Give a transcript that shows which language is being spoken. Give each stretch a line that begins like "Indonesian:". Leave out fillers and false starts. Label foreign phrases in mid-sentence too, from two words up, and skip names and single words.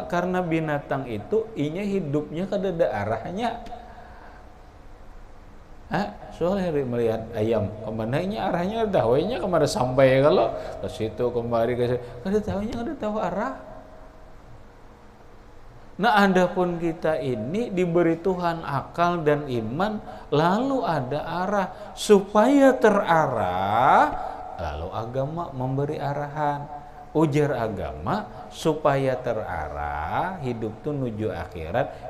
Banjar: Karena binatang itu inya hidupnya kada ada arahnya. Soalnya melihat ayam kemana ini arahnya kada tahu nya kemana sampai kalau ke situ kembali ke situ. Kada tahu nya kada tahu arah.
Indonesian: Nah, adapun kita ini diberi Tuhan akal dan iman, lalu ada arah supaya terarah, lalu agama memberi arahan.
Banjar: Ujar agama supaya terarah hidup tuh menuju akhirat.